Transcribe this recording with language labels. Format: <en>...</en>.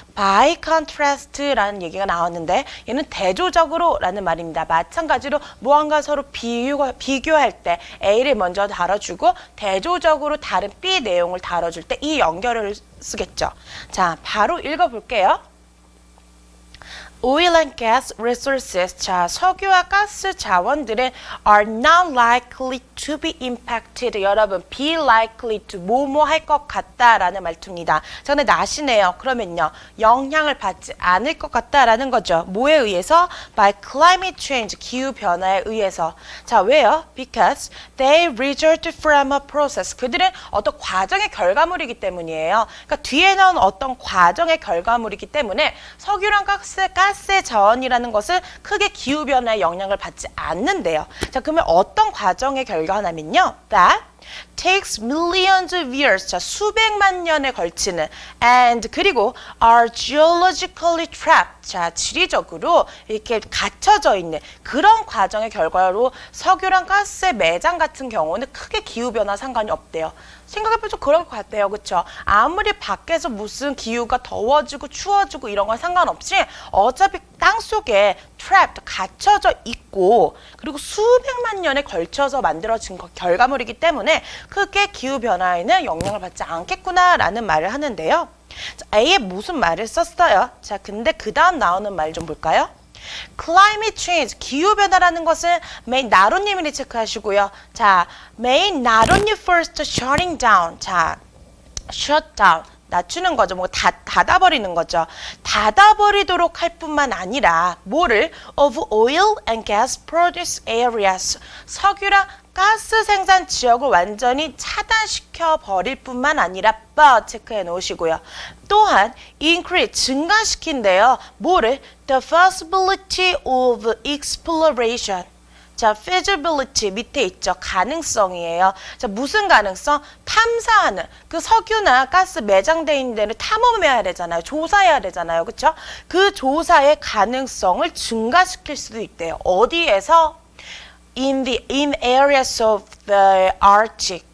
<en>by contrast</en> <ko>라는 얘기가 나왔는데 얘는 대조적으로 라는 말입니다. 마찬가지로 무언가 서로 비교할 때 A를 먼저 다뤄주고 대조적으로 다른 B 내용을 다뤄줄 때 이 연결을 쓰겠죠. 자, 바로 읽어볼게요.</ko> <en>Oil and gas resources,</en> <ko>자, 석유와 가스 자원들은</ko> <en>are not likely to be impacted.</en> <ko>여러분, be likely to, 뭐뭐 할 것 같다라는 말투입니다. 자, 근데 나시네요. 그러면요, 영향을 받지 않을 것 같다라는 거죠. 뭐에 의해서?</ko> <en>By climate change,</en> <ko>기후변화에 의해서. 자, 왜요?</ko> <en>Because they result from a process.</en> <ko>그들은 어떤 과정의 결과물이기 때문이에요. 그러니까 뒤에 나온 어떤 과정의 결과물이기 때문에 석유랑 가스의 자원이라는 것은 크게 기후변화에 영향을 받지 않는데요. 자, 그러면 어떤 과정의 결과냐면요.</ko> <en>That takes millions of years.</en> <ko>자, 수백만 년에 걸치는</ko> <en>and</en> <ko>그리고</ko> <en>are geologically trapped.</en> <ko>자, 지리적으로 이렇게 갇혀져 있는 그런 과정의 결과로 석유랑 가스의 매장 같은 경우는 크게 기후변화 상관이 없대요. 생각해보면 좀 그럴 것 같아요. 그쵸? 아무리 밖에서 무슨 기후가 더워지고 추워지고 이런 건 상관없이 어차피 땅속에 trapped, 갇혀져 있고 그리고 수백만 년에 걸쳐서 만들어진 결과물이기 때문에 크게 기후변화에는 영향을 받지 않겠구나라는 말을 하는데요. 자, A에 무슨 말을 썼어요? 자, 근데 그 다음 나오는 말 좀 볼까요?</ko> <en>Climate change,</en> <ko>기후변화라는 것은</ko> <en>may not only를</en> <ko>체크하시고요.</ko> <en>자, may not only first shutting down.</en> <ko>자,</ko> <en>shut down.</en> <ko>낮추는 거죠. 뭐 닫아버리는 거죠. 닫아버리도록 할 뿐만 아니라 뭐를?</ko> <en>of oil and gas produce areas.</en> <ko>석유랑 가스 생산 지역을 완전히 차단시켜 버릴 뿐만 아니라</ko> <en>but</en> <ko>체크해 놓으시고요. 또한 increase 증가시킨대요. 뭐를?</ko> <en>the feasibility of exploration.</en> <ko>자, feasibility 밑에 있죠. 가능성이에요. 자, 무슨 가능성? 탐사하는. 그 석유나 가스 매장돼 있는 데는 탐험해야 되잖아요. 조사해야 되잖아요. 그렇죠? 그 조사의 가능성을 증가시킬 수도 있대요. 어디에서?</ko> <en>in areas of the Arctic.</en>